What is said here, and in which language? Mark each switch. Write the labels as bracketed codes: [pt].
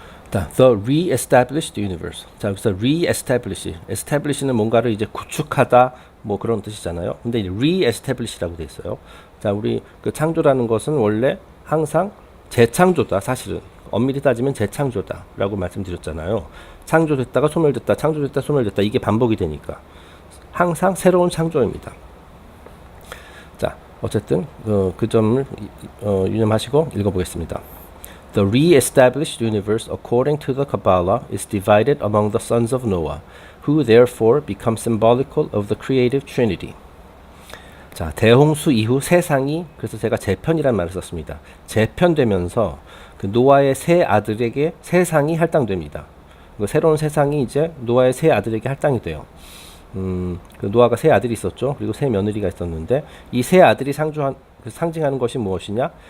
[en] The re-established universe. [ko] 자, 여기서 establish는 뭔가를 이제 구축하다, 뭐 그런 뜻이잖아요. 근데 이제 re-establish라고 돼 있어요. 자, 우리 그 창조라는 것은 원래 항상 재창조다, 사실은. 엄밀히 따지면 재창조다라고 말씀드렸잖아요. 창조됐다가 소멸됐다, 창조됐다, 소멸됐다, 이게 반복이 되니까 항상 새로운 창조입니다. 자, 어쨌든 그 점을 유념하시고 읽어보겠습니다. [en] The re-established universe, according to the Kabbalah, is divided among the sons of Noah, who therefore become symbolical of the creative Trinity. [ko] 자, 대홍수 이후 세상이, 그래서 제가 재편이라는 말을 썼습니다. 재편되면서 그 노아의 세 아들에게 세상이 할당됩니다. 그 새로운 세상이 이제 노아의 세 아들에게 할당이 돼요. 그 노아가 세 아들이 있었죠. 그리고 세 며느리가 있었는데 이 세 아들이 상징하는 것이 무엇이냐?